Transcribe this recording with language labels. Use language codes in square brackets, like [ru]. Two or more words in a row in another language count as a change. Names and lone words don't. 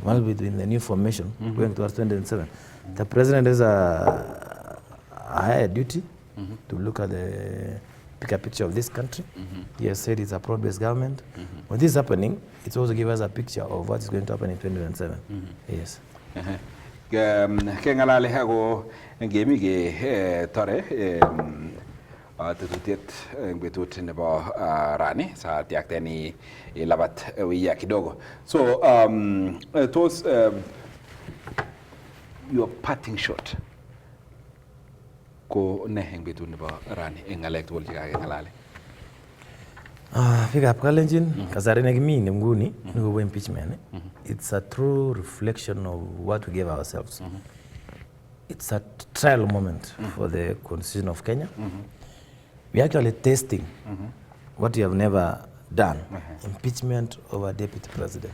[en] One will be in the new formation going towards 2027. The president has a higher duty to look at the bigger picture of this country. He has said it's a broad-based government. When this is happening, it also gives us a picture of what is going to happen in 2027. Yes. [kln] Kengalale hago ngemi ge tore tetutiet betut nebo Rani sa tiakteni labat wiya kidogo. So tos [en] your parting shot [kln] ko ne heng betut nebo Rani ngalek tugul chekakengalale. [en] Pick up [kln] Kalenjin, kasari negimi nguni nugo impeachment. [en] It's a true reflection of what we gave ourselves. It's a trial moment for the constitution of Kenya. We're actually testing what we have never done, impeachment of a deputy president.